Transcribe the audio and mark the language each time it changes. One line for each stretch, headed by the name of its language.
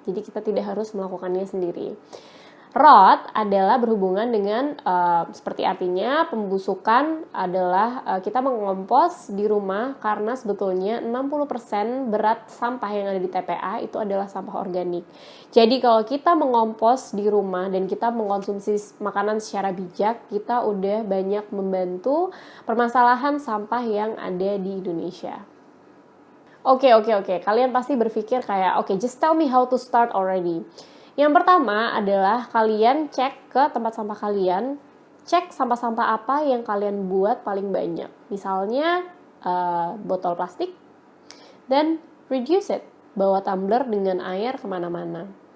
Indonesian: Jadi kita tidak harus melakukannya sendiri. Rot adalah berhubungan dengan seperti artinya pembusukan adalah kita mengompos di rumah karena sebetulnya 60% berat sampah yang ada di TPA itu adalah sampah organik. Jadi kalau kita mengompos di rumah dan kita mengkonsumsi makanan secara bijak, kita udah banyak membantu permasalahan sampah yang ada di Indonesia. Oke. Kalian pasti berpikir kayak,
English: just tell me how to start already.
Indonesian: Yang pertama adalah kalian cek ke tempat sampah kalian, cek sampah-sampah apa yang kalian buat paling banyak. Misalnya botol plastik, dan reduce it, bawa tumbler dengan air kemana-mana.